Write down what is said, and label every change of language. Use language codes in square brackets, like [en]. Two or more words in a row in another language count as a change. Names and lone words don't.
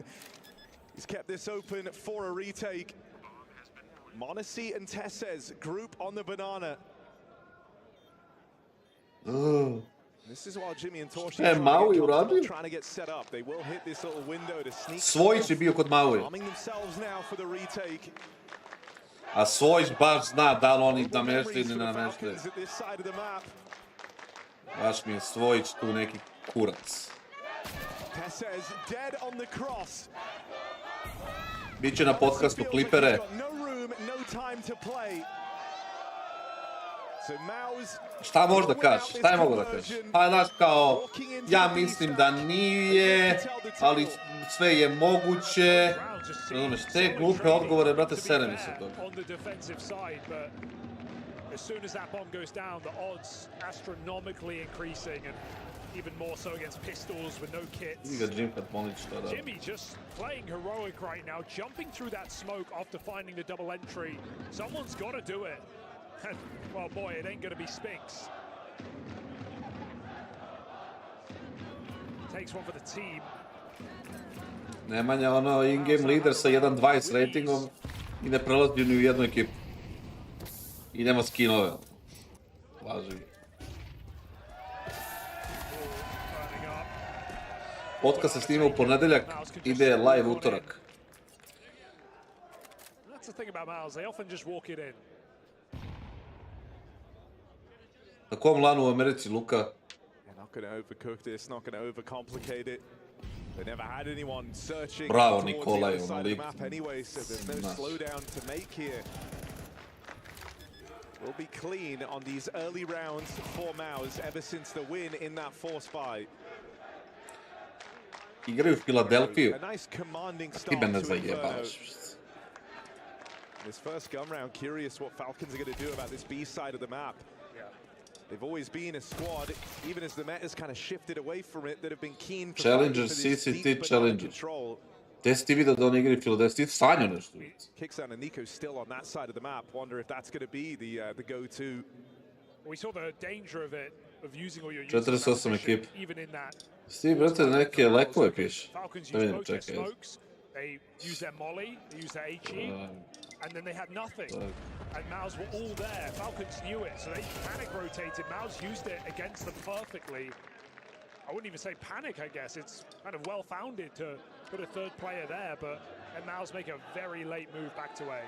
[en] He's kept this open for a retake. m0NESY and Tessez group on the Banana. This is while Jimmy and Torshi trying to get set up. They will hit this little window to sneak. [sr] Svojić je bio kod Maui. [en] Arming themselves now for the retake. [sr] A Svojić baš zna da li oni nameštaju ili ne nameštaju. Baš mi je Svojić tu neki kurac. [en] Tessez dead on the cross. [sr] Biće na podcastu klipere. Šta možda kažeš? Šta je mogu da kažeš? Pa znaš kao, ja mislim da nije, ali sve je moguće. Razumeš, te glupe odgovore, brate, sere mi se toga. [en] Even more so against pistols with no kits. Jimmy just playing heroic right now, jumping through that smoke after finding the double entry. Someone's got to do it. And, well, boy, it ain't going to be Spinks. Takes one for the team. [sr] Nemanja ono [en] in-game leader [sr] sa 1.20 ratingom i ne prelazi ni u jednu ekipu. I nema skinove. Važi. Podcast se snima u ponedeljak, ide live utorak. [en] That's the thing about Miles, they often just walk it in. [sr] Na kom lanu u Americi, Luka? [en] They're not going to overcook this, not going to overcomplicate it. They never had anyone searching Bravo, towards Nikolaj, the other side of the map anyway, so there's no slowdown to make here. Will be clean on these early rounds for Mouse ever since the win in that force fight. [sr] Igraju u Filadelfiju. [en] A nice commanding [sr] Ti [en] start [sr] mene [en] to [sr] zajebavaš. [en] This first gun round, curious what Falcons are going to do about this B side of the map. They've always been a squad, even as the meta's kind of shifted away from it, that have been keen for Challengers, CCT Challengers. [sr] Gde si ti vidio da on igra i Filo, da si ti sanjao nešto? [en] KINGSTON and Nico still on that side of the map. Wonder if that's going to be the go-to. We saw the danger of it, of using all your [sr] 48 ekipa. [en] even in that. [sr] Sti, brate, neke lekove piše. [en] Falcons [sr] Da [en] used [sr] vidim, [en] both their [sr] čekaj. [en] smokes, they used their molly, they used their HE, and then they had nothing. And Mouse were all there. Falcons knew it, so they panic rotated. Mouse used it against them perfectly. I wouldn't even say panic, I guess. It's kind of well-founded to put a third player there, but and Mouse make a very late move back to A.